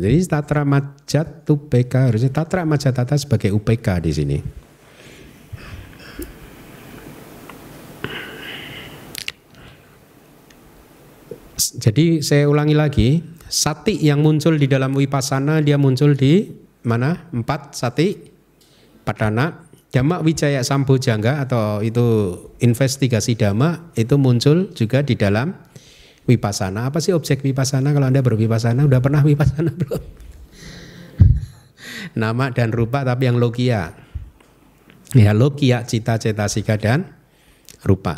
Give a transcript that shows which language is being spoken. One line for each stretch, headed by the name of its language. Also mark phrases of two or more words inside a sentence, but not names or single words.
Indonesian: Jadi
Pali: tatra majjatupk
Indonesian: harusnya
Pali: tatra majjatata
Indonesian: sebagai UPK di sini. Jadi saya ulangi lagi, sati yang muncul di dalam vipassana dia muncul di mana? 4
Pali: sati padana. Dhamma wijaya sambojjhanga
Indonesian: atau itu investigasi dhamma itu muncul juga di dalam Vipassana, apa sih objek vipassana? Kalau Anda bervipassana, udah pernah vipassana belum? Nama dan rupa tapi yang logia. Ya,
Pali: logia cita,
Indonesian: cetasika dan rupa.